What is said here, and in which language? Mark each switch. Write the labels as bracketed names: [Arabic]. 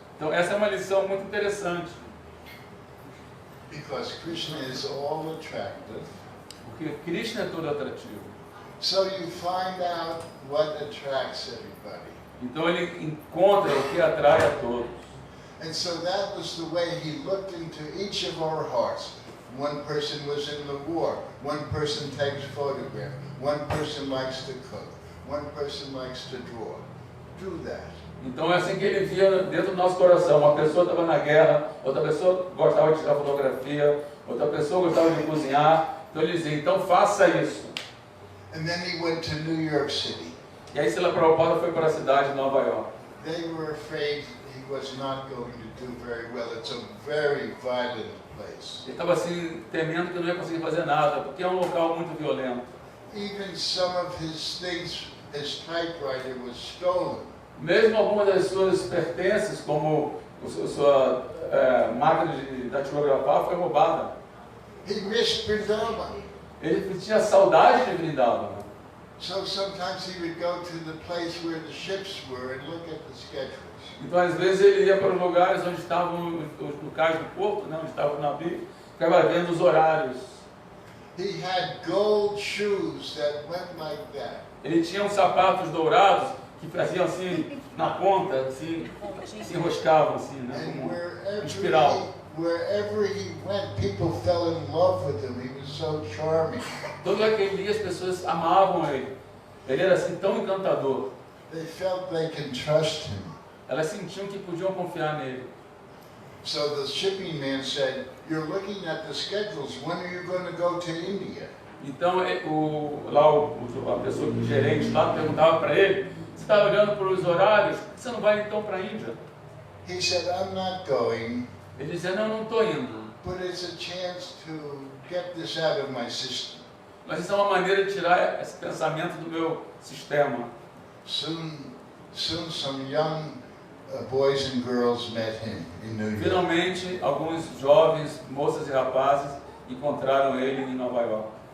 [Portuguese] Então essa é uma lição muito interessante. [English] Because Krishna is all attractive. [Portuguese] Porque Krishna é todo atrativo. [English] So you find out what attracts everybody. [Portuguese] Então ele encontra o que atrai a todos. [English] And so that was the way he looked into each of our hearts. One person was in the war. One person takes photographs. One person likes to cook. One person likes to draw. Do that. [Portuguese] Então é assim que ele via dentro do nosso coração. Uma pessoa estava na guerra, outra pessoa gostava de tirar fotografia, outra pessoa gostava de cozinhar. Então ele dizia, então faça isso. [English] And then he went to New York City. [Portuguese] E aí Srila Prabhupada foi para a cidade de Nova York. [English] They were afraid he was not going to do very well. It's a very violent place. [Portuguese] Ele estava assim, temendo que não ia conseguir fazer nada, porque é um local muito violento. [English] Even some of his things, his typewriter was stolen. [Portuguese] Mesmo algumas das suas pertences, como a sua máquina de datilografar, foi roubada. [English] He missed Vrindavan. [Portuguese] Ele tinha saudade de Vrindavan. [English] So sometimes he would go to the place where the ships were and look at the schedules. [Portuguese] Então às vezes ele ia para os lugares onde estavam os locais do porto, né, onde estava o navio, ficava vendo os horários. [English] He had gold shoes that went like that. [Portuguese] Ele tinha uns sapatos dourados que faziam assim na ponta, assim, se enroscavam assim, né? [English] And [Portuguese] Como [English] wherever [Portuguese] espiral. [English] wherever he went, people fell in love with him. He was so charming. [Portuguese] Todo aquele dia as pessoas amavam ele. Ele era assim tão encantador. [English] They felt they can trust him. [Portuguese] Elas sentiam que podiam confiar nele. [English] So the shipping man said, "You're looking at the schedules. When are you going to go to India?" [Portuguese] Então a pessoa que gerente lá perguntava para ele: você está olhando para os horários? Por que você não vai então para a Índia? [English] He said, "I'm not going, [Portuguese] Ele dizia: não estou indo. [English] but it's a chance to get this out of my system." [Portuguese] Mas isso é uma maneira de tirar esse pensamento do meu sistema. [English] Soon some young boys and girls met him in New York. [Portuguese] Finalmente, alguns jovens, moças e rapazes, encontraram ele em Nova York.